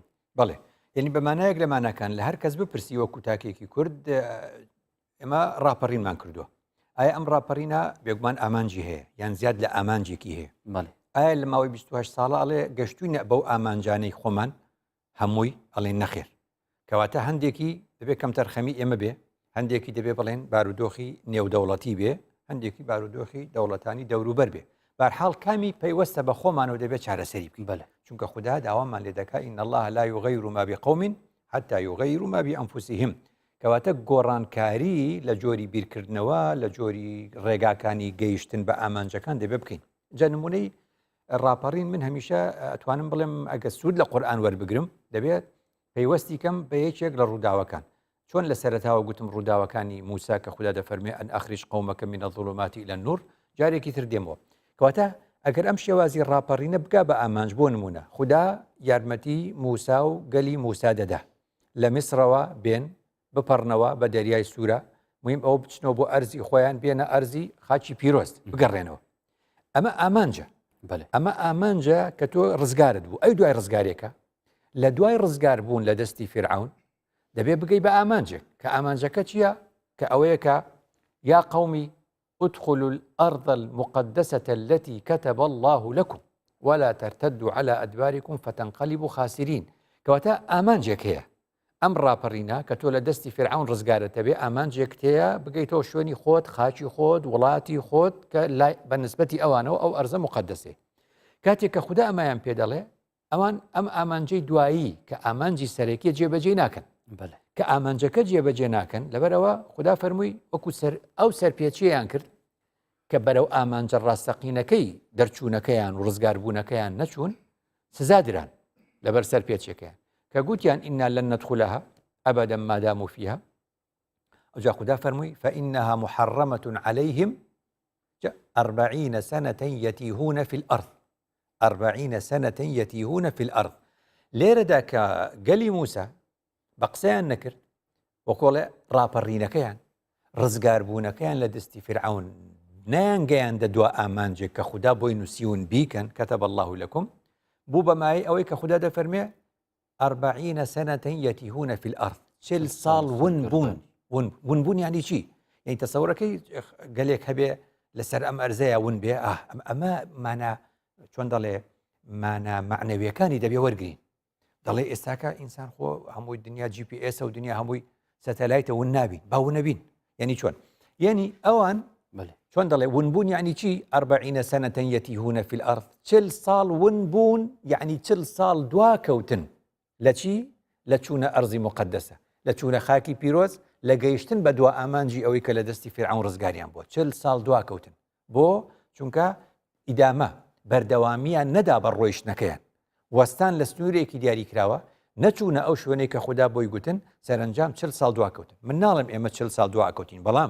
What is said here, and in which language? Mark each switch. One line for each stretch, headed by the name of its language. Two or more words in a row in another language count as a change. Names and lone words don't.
Central Kurdish: بەڵێ یعنی بەمانایەک لەمانەکان لە هەر کەس بپرسی وەکو تاکێکی کورد ئێمە ڕاپەڕینمان کردووە ئایا ئەم ڕاپەڕینە بێگومان ئامانجی هەیە یان زیاد لە ئامانجێکی هەیە ئایا لە ماوەی 28 ساڵە ئەڵێ گەشتوینە بەو ئامانجانەی خۆمان هەمووی ئەڵێن نەخێر کەواتە هەندێکی دەبێت کەم تەرخەمی ئێمە بێ هەندێکی دەبێت بڵێن بارودۆخی نێودەوڵەتی بێ هەندێکی بارودۆخی دەوڵەتانی دەوروبەر بێ بەرحاڵ کامی پەیوەستە بە خۆمانەوە دەبێت چارەسەری بکەین بەڵێ چونکە خوددا داوامان لێ دەکات
Arabic: ئین الله لا یغیر ما بقوم حتى یغیروا ما بأنفسهم
Central Kurdish: کەواتە گۆڕانکاری لە جۆری بیرکردنەوە لە جۆری ڕێگاکانی گەیشتن بە ئامانجەکان دەبێ بکەین جا نمونەی ڕاپەڕین من هەمیشە ئەتوانم بڵێم ئەگە سوود لە قورئان وەربگرم دەبێت پەیوەستی کەم بە یەکێک لە ڕووداوەکان چۆن لە سەرەتاوە گوتم ڕووداوەکانی موسا کە خوددا دەفەرمێ
Arabic: ئەن ئەخریج قەومەکە من الظلمات إلى النور
Central Kurdish: جارێکی تر دێمەوە کەواتە ئەگەر ئەم شێوازی ڕاپەڕینە بکا بە ئامانج بۆ نمونە خوددا یارمەتی موسا و گەلی موسا دەدا لە میسرەوە بێن بپەڕنەوە بە دەریای سوورە مهم ئەو بچنەوە بۆ ئەرزی خۆیان بێنە ئەرزی خاچی پیرۆست بگەڕێنەوە ئەمە ئامانجە بەێ ئەمە ئامانجە کە تۆ ڕزگارت بوو ئەی دوای ڕزگارێکە لە دوای ڕزگار بوون لە دەستی فرعون دەبێ بگەی بە ئامانجێک کە ئامانجەکە چییە کە ئەوەیەکە
Arabic: یا قومی ادخلوا الأرض المقدسة التي كتب الله لكم ولا ترتدوا على أدباركم فتنقلبوا خاسرين
Central Kurdish: کەواتە ئامانجێک هەیە ئەم ڕاپەڕینە کە تۆ لە دەستی فرعون ڕزگارەتە بێ ئامانجێک هەیە بگەیتەوە شوێنی خۆت خاچی خۆت وڵاتی خۆت کە بە نسبەتی ئەوانەوە ئەو ئەرزە مقدسێ کاتێک کە خوددا ئەمایان پێ دەڵێ ئەوان ئەم ئامانجەی دوایی کە ئامانجی سەرەکی جێبەجێ ناکەن کە ئامانجەکە جێبەجێ ناکەن لەبەرەوە خوددا فەرمووی وەکو ئەو سەرپێچیان کرد کە بەرەو ئامانجە ڕاستەقینەکەی دەرچوونەکەیان و ڕزگاربوونەکەیان نەچوون سزادران لەبەر سەرپێچەکەیان کە گوتیان
Arabic: ئینا لەن ندخلها أبدا ما داموا فيها
Central Kurdish: وجا خدا فرموي
Arabic: فإنها محرمة عليهم 40 سنة يتيهون في الأرض 40 سنة يتيهون في الأرض
Central Kurdish: لێرە دا کە گەلی موسى بەقسەیان نەکرد وەکۆڵێ ڕاپەڕینەکەیان ڕزگاربوونەکەیان لە دەستی فرعون نەیانگەیاندە دوا ئامانجێک کە خوددا بۆی نووسیون بیکەن
Arabic: كتب الله لكم
Central Kurdish: بوو بەمای ئەوەی کە خوددا دەفەرمێ
Arabic: 40 سنة يتيهون في الأرض
Central Kurdish: 40 ساڵ ون بوون یعنی چی؟ یعنی تەسەوڕەکەی گەلێک هەبێ لەسەر ئەم ئەرزەیە ون بێ ئەمە مانە چۆن دەڵێ مانە معنەویەکانی دەبێ وەرگین دەڵێ ئێستاکە ئینسان خۆ هەمووی دنیا GPS و دنیا هەمووی سەتەلایتە ون نابین باو نەبین یعنی چۆن یعنی ئەوان چۆن دەڵێ ون بوون یعنی چی
Arabic: 40 سنة يتيهون في الأرض
Central Kurdish: 40 ساڵ ون بوون یعنی 40 ساڵ دواکەوتن لە چی لە چوونە ئەرزی مقدسە لە چوونە خاکی پیرۆز لە گەیشتن بە دوا ئامانجی ئەوەی کە لە دەستی فرعون ڕزگاریان بۆ 40 ساڵ دواکەوتن بۆ چونکە ئیدامە بەردەوامیان نەدا بە ڕۆیشتنەکەیان وەستان لە سنوورێکی دیاری کراوە نەچوونە ئەو شوێنەی کە خوددا بۆی گوتن سەرنجام 40 ساڵ دواکەوتن من ناڵم ئێمە 40 ساڵ دواکەوتین بەڵام